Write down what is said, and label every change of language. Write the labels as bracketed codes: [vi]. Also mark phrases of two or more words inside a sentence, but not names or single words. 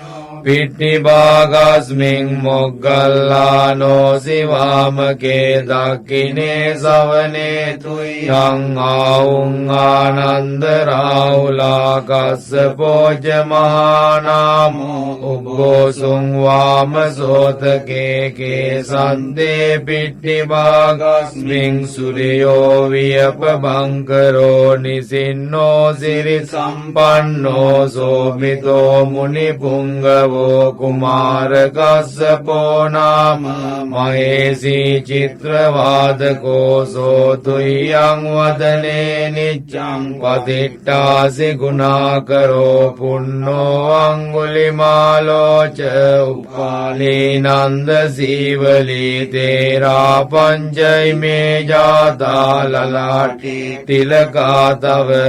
[pi] පිට්ඨිභාගස්මින් මොග්ගල්ලානෝ සිවාමකේ දක්ඛිනේ සවනේ තුයං ආඋං ආනන්ද රාහුලා කස්සපෝච මහානාමෝ උග්ගෝසුං වාම සෝතකේ කේසන්දේ පිට්ඨිභාගස්මින් සුරියෝ වියපබංකරෝ නිසින්නෝ සිරි සම්පන්නෝ සෝමිතෝ මුනි පුංගව කුමාර කස්සපෝ නාම මහේසී චිත්‍රවාදකෝ සෝතුයං වදනේ නිච්ඡං පතිට්ඨාසි ගුණාකරෝ පුන්නෝ අංගුලිමාලෝ ච උපාලී නන්ද සීවලී තේරා පංචෛමේ ජාතා ලලාටි තිලකා තව